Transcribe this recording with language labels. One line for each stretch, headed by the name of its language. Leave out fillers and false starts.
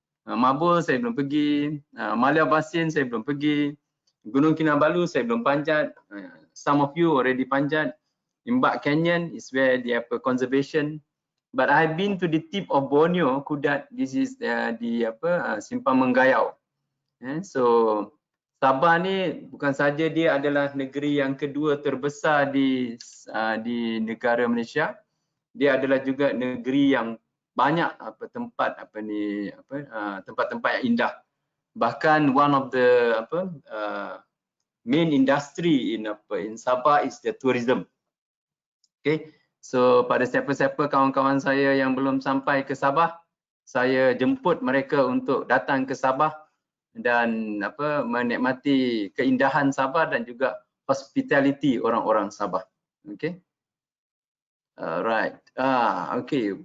Malay: Mabul saya belum pergi, Malia Basin saya belum pergi, Gunung Kinabalu saya belum panjat.
English: Some of you already
Malay: panjat.
English: Imbak Canyon is where they have conservation. But I've been to the tip of Borneo, Kudat. This is the Simpang Menggayau.
Malay: So Sabah ni bukan saja dia adalah negeri yang kedua terbesar di negara Malaysia, dia adalah juga negeri yang banyak tempat-tempat yang indah. Bahkan
English: one of the main industry in Sabah is the tourism.
Malay: Okay, so pada siapa-siapa kawan-kawan saya yang belum sampai ke Sabah, saya jemput mereka untuk datang ke Sabah dan menikmati keindahan Sabah dan juga hospitality orang-orang Sabah. Okay. Right. Okay.